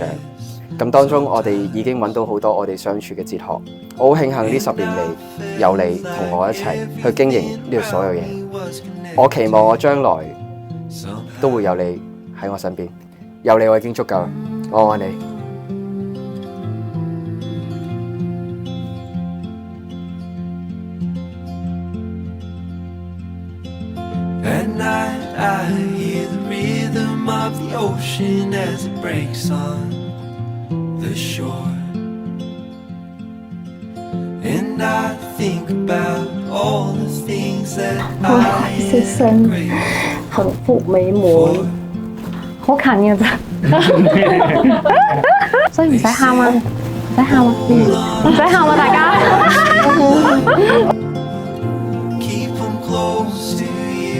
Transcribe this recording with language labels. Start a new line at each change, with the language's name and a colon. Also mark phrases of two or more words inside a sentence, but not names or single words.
Cantonese: 咁當中我哋已經揾到好多我哋相處嘅哲學。我好慶幸呢10年嚟有你同我一齊去經營呢度所有嘢。我期望我將來都會有你喺我身邊，有你我已經足夠啦。我愛你。
English: At night I hear the rhythm of the ocean as it breaks on the shore. And I think about all the things that I
Cantonese: 先生，幸福美滿，好近嘅咋，所以唔使喊啊，唔使喊啊，唔使喊啊，大家。
English: keep them close to you.